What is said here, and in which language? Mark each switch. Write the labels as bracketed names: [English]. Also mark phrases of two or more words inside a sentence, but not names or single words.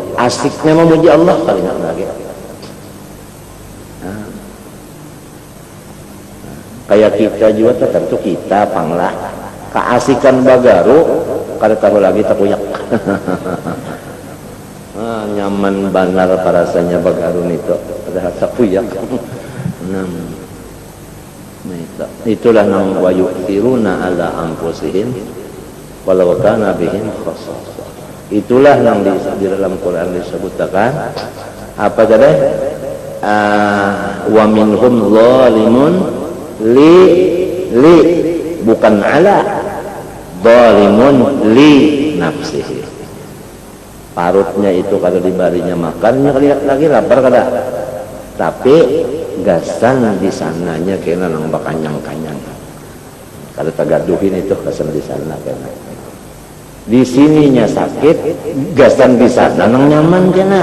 [Banjar] Asiknya memuji Allah kali nak lagi. Kayak kita juga tentu kita panglah keasikan bagaru kada tahu lagi takuyak. Nyaman benar rasanya bagaru itu ada takuyak. Itulah nang [Arabic] ويؤثرون على أنفسهم ولو كان بهم خصاصة. [Indonesian] Itulah yang di dalam Quran disebutkan apa tadi? [Arabic] ومنهم ظالم ل bukan على، ظالم لنفسه. [Banjar] Parutnya itu kalau dibarinya makannya lihat lagi lapar kada. Tapi gasan di sananya kena nang bakanyang-kanyang. Kalau tagaduhin itu gasan di sana kena. Di sininya sakit, gasan di sana nang nyaman kena.